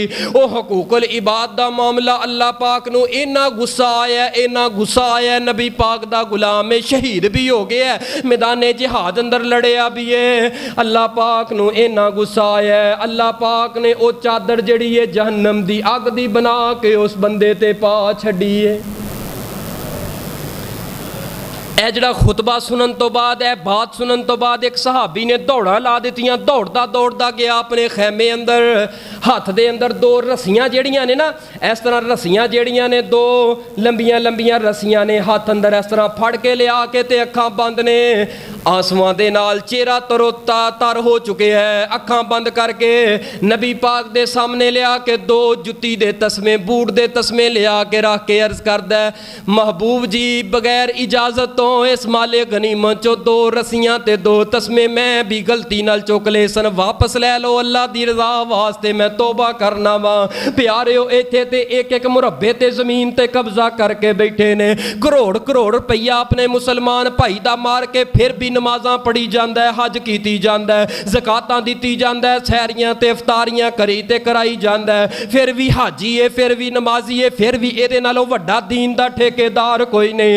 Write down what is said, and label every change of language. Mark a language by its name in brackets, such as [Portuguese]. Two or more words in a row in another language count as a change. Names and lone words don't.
[Punjabi] ਉਹ ਹਕੂਕੁਲ ਇਬਾਦ ਦਾ ਮਾਮਲਾ ਅੱਲਾਹ ਪਾਕ ਨੂੰ ਇੰਨਾ ਗੁੱਸਾ ਆਇਆ, ਇੰਨਾ ਗੁੱਸਾ ਆਇਆ, ਨਬੀ ਪਾਕ ਦਾ ਗ਼ੁਲਾਮ ਹੈ ਸ਼ਹੀਦ ਭੀ ਹੋ ਗਿਆ, ਮੈਦਾਨੇ ਜਿਹਾਦ ਅੰਦਰ ਲੜਿਆ ਭੀ ਹੈ। ਅੱਲਾਹ ਪਾਕ ਨੂੰ ਇੰਨਾ ਗੁੱਸਾ ਆਇਆ, ਅੱਲਾਹ ਪਾਕ ਨੇ ਉਹ ਚਾਦਰ ਜੜੀ ਹੈ ਜਹੰਨਮ ਦੀ ਅੱਗ ਦੀ ਬਣਾ ਕੇ ਉਸ ਬੰਦੇ ਤੇ ਪਾ ਛੱਡੀ ਹੈ। ਇਹ ਜਿਹੜਾ ਖੁਤਬਾ ਸੁਣਨ ਤੋਂ ਬਾਅਦ ਇਹ ਬਾਤ ਸੁਣਨ ਤੋਂ ਬਾਅਦ ਇੱਕ ਸਹਾਬੀ ਨੇ ਦੌੜਾਂ ਲਾ ਦਿੱਤੀਆਂ, ਦੌੜਦਾ ਦੌੜਦਾ ਗਿਆ ਆਪਣੇ ਖੈਮੇ ਅੰਦਰ। ਹੱਥ ਦੇ ਅੰਦਰ ਦੋ ਰੱਸੀਆਂ ਜਿਹੜੀਆਂ ਨੇ ਨਾ ਇਸ ਤਰ੍ਹਾਂ ਰੱਸੀਆਂ ਜਿਹੜੀਆਂ ਨੇ ਦੋ ਲੰਬੀਆਂ ਲੰਬੀਆਂ ਰੱਸੀਆਂ ਨੇ ਹੱਥ ਅੰਦਰ ਇਸ ਤਰ੍ਹਾਂ ਫੜ ਕੇ ਲਿਆ ਕੇ ਤੇ ਅੱਖਾਂ ਬੰਦ ਨੇ, ਆਂਸੂਆਂ ਦੇ ਨਾਲ ਚਿਹਰਾ ਤਰੋਤਾ ਤਰ ਹੋ ਚੁੱਕਿਆ ਹੈ। ਅੱਖਾਂ ਬੰਦ ਕਰਕੇ ਨਬੀ ਪਾਕ ਦੇ ਸਾਹਮਣੇ ਲਿਆ ਕੇ ਦੋ ਜੁੱਤੀ ਦੇ ਤਸਮੇ ਬੂਟ ਦੇ ਤਸਮੇ ਲਿਆ ਕੇ ਰੱਖ ਕੇ ਅਰਜ਼ ਕਰਦਾ ਮਹਿਬੂਬ ਜੀ ਬਗ਼ੈਰ ਇਜਾਜ਼ਤ ਤੋ ਇਸ ਮਾਲੇ ਗ਼ਨੀਮਤ ਚੋ ਦੋ ਰੱਸੀਆਂ ਤੇ ਦੋ ਤਸਮੇ ਮੈਂ ਭੀ ਗ਼ਲਤੀ ਨਾਲ ਚੁੱਕ ਲਏ ਸਨ, ਵਾਪਸ ਲੈ ਲਓ, ਅੱਲਾਹ ਦੀ ਰਜ਼ਾ ਵਾਸਤੇ ਮੈਂ ਤੌਬਾ ਕਰਨਾ ਵਾਂ। ਪਿਆਰਿਓ ਇੱਥੇ ਤੇ ਇੱਕ ਇੱਕ ਮੁਰੱਬੇ ਤੇ ਜ਼ਮੀਨ ਤੇ ਕਬਜ਼ਾ ਕਰਕੇ ਬੈਠੇ ਨੇ, ਕਰੋੜ ਕਰੋੜ ਰੁਪਇਆ ਆਪਣੇ ਮੁਸਲਮਾਨ ਭਾਈ ਦਾ ਮਾਰ ਕੇ ਫਿਰ ਭੀ ਨਮਾਜ਼ਾਂ ਪੜ੍ਹੀ ਜਾਂਦਾ ਹੈ, ਹੱਜ ਕੀਤੀ ਜਾਂਦਾ ਹੈ, ਜ਼ਕਾਤਾਂ ਦਿੱਤੀ ਜਾਂਦਾ ਹੈ, ਸਹਿਰੀਆਂ ਤੇ ਇਫ਼ਤਾਰੀਆਂ ਕਰੀ ਤੇ ਕਰਾਈ ਜਾਂਦਾ ਹੈ, ਫਿਰ ਭੀ ਹਾਜੀ ਹੈ, ਫਿਰ ਭੀ ਨਮਾਜ਼ੀ ਹੈ, ਫਿਰ ਭੀ ਇਹਦੇ ਨਾਲੋਂ ਵੱਡਾ ਦੀਨ ਦਾ ਠੇਕੇਦਾਰ ਕੋਈ ਨਹੀਂ।